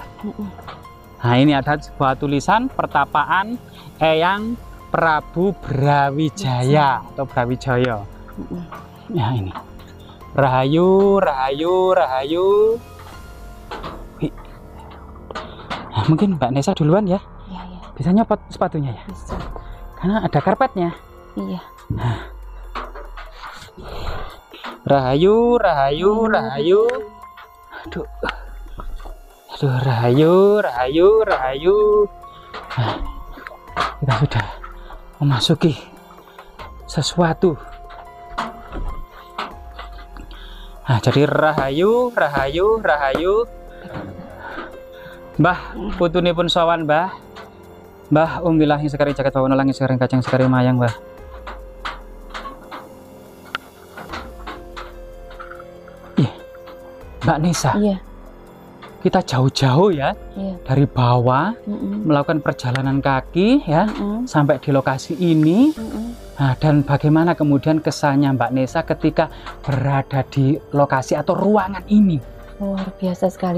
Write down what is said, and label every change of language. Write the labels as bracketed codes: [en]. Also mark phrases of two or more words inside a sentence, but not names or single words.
[id] Nah, ini ada sebuah tulisan pertapaan Eyang Prabu Brawijaya atau Brawijaya. Ya ini. [jv] Rahayu, rahayu, rahayu. [id] Nah, mungkin Mbak Nessa duluan ya. Iya. Bisa nyopot sepatunya ya? Bisa. Karena ada karpetnya. Iya. Nah. [jv] Rahayu, rahayu, rahayu. [id] Aduh. [jv] Aduh, rahayu, rahayu, rahayu. [id] Nah, kita sudah memasuki sesuatu. [jv] Nah, jadi rahayu, rahayu, rahayu. Mbah, putunipun sawan, Mbah. Mbah, umbilahi sekari jagat bawana langit sekari kacang sekari mayang, Mbah. [id] Iya, Mbak Nessa. Iya. Kita jauh-jauh ya, dari bawah melakukan perjalanan kaki ya, sampai di lokasi ini. Nah, dan bagaimana kemudian kesannya Mbak Nessa ketika berada di lokasi atau ruangan ini? Luar biasa sekali.